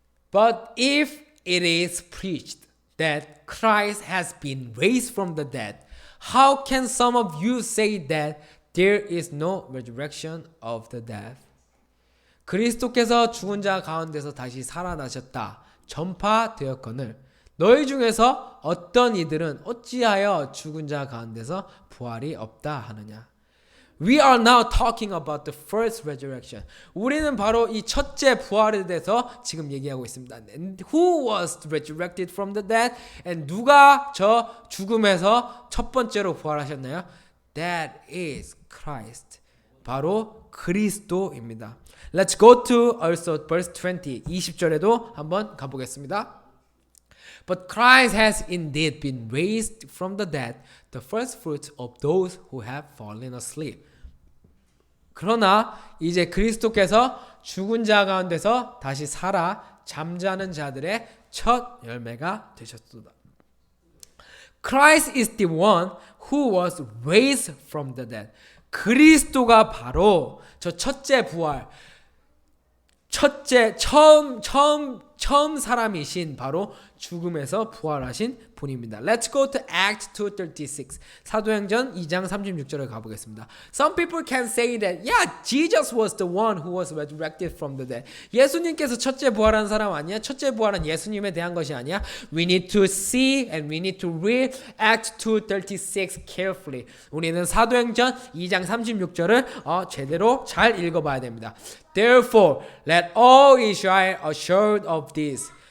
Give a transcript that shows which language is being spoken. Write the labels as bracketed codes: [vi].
[en] But if it is preached that Christ has been raised from the dead, how can some of you say that there is no resurrection of the dead? [ko] 그리스도께서 죽은 자 가운데서 다시 살아나셨다 전파되었거늘 너희 중에서 어떤 이들은 어찌하여 죽은 자 가운데서 부활이 없다 하느냐. [en] We are now talking about the first resurrection. [ko] 우리는 바로 이 첫째 부활에 대해서 지금 얘기하고 있습니다. [en] And who was resurrected from the dead? And [ko] 누가 저 죽음에서 첫 번째로 부활하셨나요? [en] That is Christ. [ko] 바로 그리스도입니다. [en] Let's go to also verse 20. [ko] 20절에도 한번 가보겠습니다. [en] But Christ has indeed been raised from the dead, the first fruits of those who have fallen asleep. [ko] 그러나 이제 그리스도께서 죽은 자 가운데서 다시 살아 잠자는 자들의 첫 열매가 되셨도다. [en] Christ is the one who was raised from the dead. [ko] 그리스도가 바로 저 첫째 부활, 처음 사람이신 바로 죽음에서 부활하신 분입니다. [en] Let's go to Acts 2:36. [ko] 사도행전 2장 36절을 가보겠습니다. [en] Some people can say that, yeah, Jesus was the one who was resurrected from the dead. [ko] 예수님께서 첫째 부활한 사람 아니야? 첫째 부활은 예수님에 대한 것이 아니야? [en] We need to see and we need to read Acts 2:36 carefully. [ko] 우리는 사도행전 2장 36절을 제대로 잘 읽어봐야 됩니다. [en] Therefore, let all Israel assured of this.